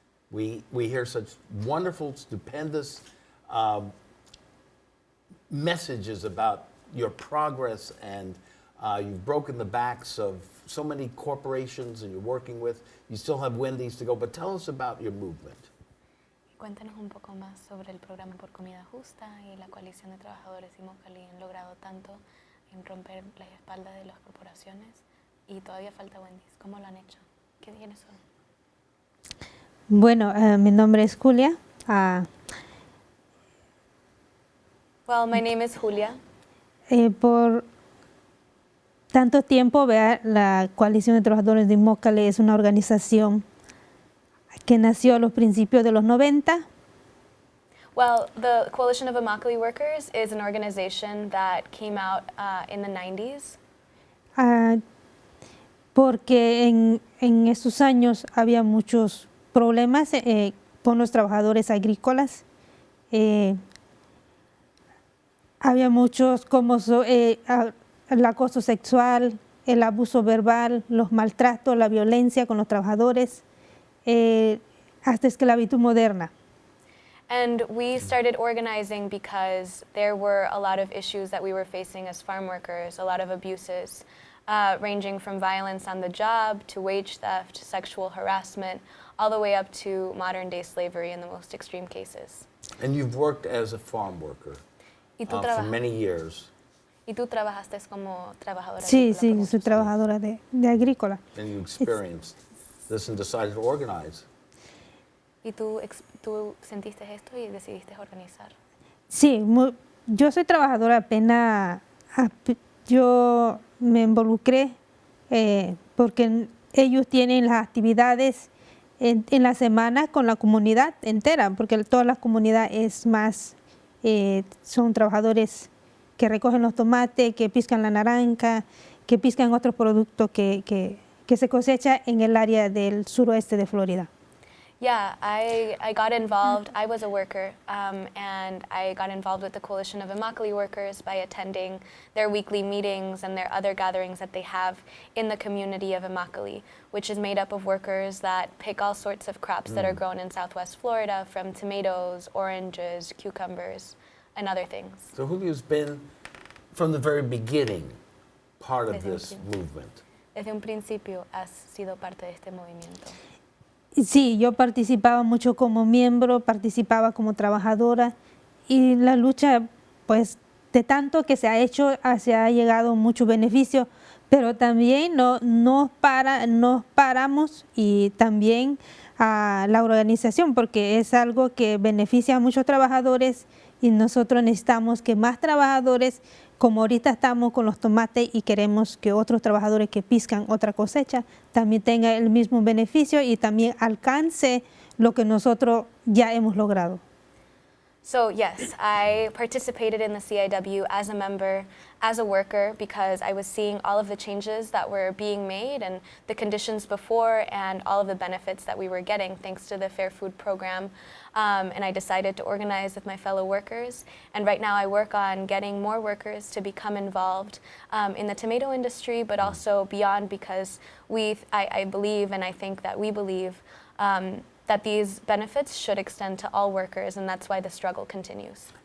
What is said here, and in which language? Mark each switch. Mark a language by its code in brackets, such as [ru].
[en] We hear such wonderful, stupendous messages about your progress, and you've broken the backs of so many corporations and you're working with. You still have Wendy's to go, but tell us about your movement. [es] Cuéntanos un poco más sobre el programa por comida justa y la coalición de trabajadores Immokalee han logrado tanto en romper las espaldas de las corporaciones y todavía falta Wendy's. ¿Cómo lo han hecho? ¿Quiénes son? Bueno, mi nombre es Julia. [en] Well, my name is Julia. [es] Por tanto tiempo, la Coalición de Trabajadores de Immokalee es una organización que nació a los principios de los 90. [en] Well, the Coalition of Immokalee Workers is an organization that came out in the 90s. [es] Porque en esos años había muchos problemas con los trabajadores agrícolas. Había muchos como el acoso sexual, el abuso verbal, los maltratos, la violencia con los trabajadores, hasta esclavitud moderna. [en] And we started organizing because there were a lot of issues that we were facing as farm workers, a lot of abuses, ranging from violence on the job to wage theft, sexual harassment, all the way up to modern-day slavery in the most extreme cases. And you've worked as a farm worker for many years. [es] ¿Y tú trabajaste como trabajadora Sí, agrícola sí, por yo soy muchos trabajadora de agrícola. [en] And you experienced this and decided to organize. [es] ¿Y tú sentiste esto y decidiste organizar? Sí, yo soy trabajadora apenas, yo me involucré porque ellos tienen las actividades en la semana con la comunidad entera, porque toda la comunidad es más, son trabajadores que recogen los tomates, que piscan la naranja, que piscan otros productos que se cosecha en el área del suroeste de Florida. [en] Yeah, I got involved. I was a worker, and I got involved with the Coalition of Immokalee Workers by attending their weekly meetings and their other gatherings that they have in the community of Immokalee, which is made up of workers that pick all sorts of crops that are grown in Southwest Florida, from tomatoes, oranges, cucumbers, and other things. So Julio's been, from the very beginning, part of [es] Desde un [en] this movement. [es] Desde un principio has sido parte de este movimiento. Sí, yo participaba mucho como miembro, participaba como trabajadora y la lucha, pues, de tanto que se ha hecho, se ha llegado mucho beneficio, pero también nos paramos y también a la organización, porque es algo que beneficia a muchos trabajadores y nosotros necesitamos que más trabajadores, como ahorita estamos con los tomates y queremos que otros trabajadores que piscan otra cosecha también tengan el mismo beneficio y también alcance lo que nosotros ya hemos logrado. [en] So yes, I participated in the CIW as a member, as a worker, because I was seeing all of the changes that were being made and the conditions before and all of the benefits that we were getting thanks to the Fair Food Program. And I decided to organize with my fellow workers. And right now I work on getting more workers to become involved in the tomato industry, but also beyond, because I believe, and I think that we believe, that these benefits should extend to all workers, and that's why the struggle continues.